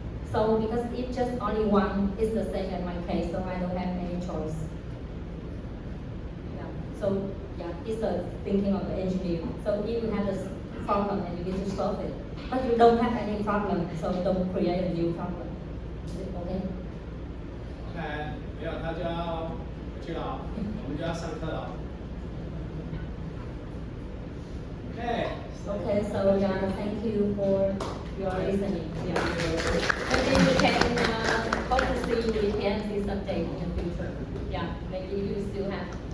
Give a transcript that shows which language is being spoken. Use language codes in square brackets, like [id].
[en] So because if just only one, it's the same as my case, so I don't have any choice. Yeah. So yeah, it's the thinking of the engineer. So if you have a problem and you need to solve it, but you don't have any problem, so don't create a new problem. Is it okay? [zh] OK，没有，他就要回去了，我们就要上课了。 OK。 [en] Okay, so yeah, thank you for your listening. Yeah. Maybe you can hope to see you in PNC someday in the future. Yeah, maybe you still have.